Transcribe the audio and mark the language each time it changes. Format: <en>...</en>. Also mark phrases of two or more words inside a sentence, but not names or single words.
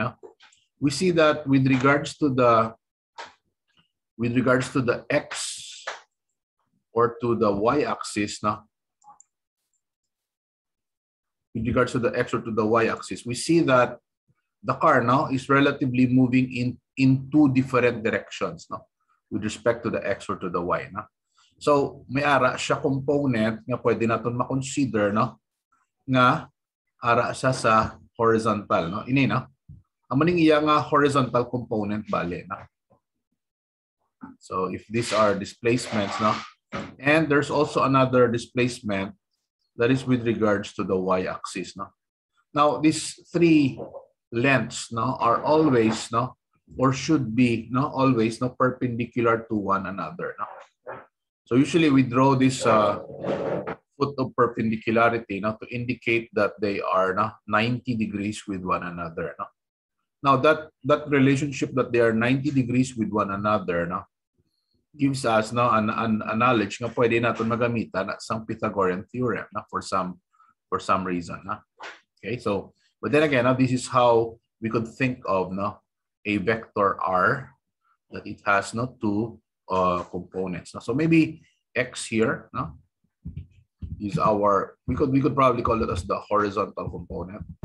<en>We see that with regards to the x or to the y-axis, with regards to the x or to the y-axis, we see that the car is relatively moving in two different directions with respect to the x or to the y.</en> <hil>So may ara siya component nga pwede natin ma-consider nga ara siya sa horizontal ini amaning iya nga</hil> <en>horizontal component</en> <hil>bale</hil> <en>So if these are displacements and there's also another displacement that is with regards to the y-axis Now these three lengths are always or should be always perpendicular to one another So usually we draw this foot of perpendicularity to indicate that they are 90 degrees with one another. Now that relationship that they are 90 degrees with one another gives us a knowledge</en> <hil>nga pwede natin magamitan sa</hil> <en>Pythagorean theorem for some reason. Okay, so but then again this is how we could think of a vector R that it has two components. So maybe x here is our we could probably call it as the horizontal component.</en>